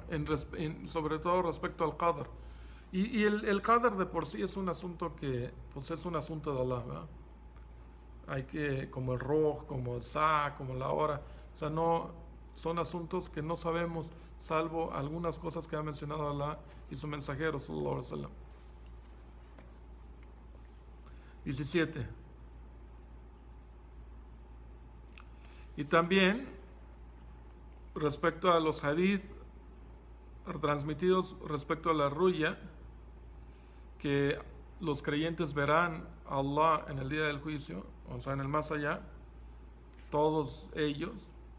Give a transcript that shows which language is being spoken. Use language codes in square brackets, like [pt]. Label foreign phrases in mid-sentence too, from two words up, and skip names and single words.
[es] Sobre todo respecto al qadr. Y el qadr de por sí es un asunto que, pues es un asunto de Allah, ¿verdad? Hay que, como el ruh, como el sa, como la hora, o sea, no, son asuntos que no sabemos, salvo algunas cosas que ha mencionado Allah y su mensajero, [ar] صلى الله عليه وسلم. [es] 17. Y también, respecto a los hadith transmitidos respecto a la ruya, que los creyentes verán a Allah en el día del juicio, o sea, en el más allá, todos ellos,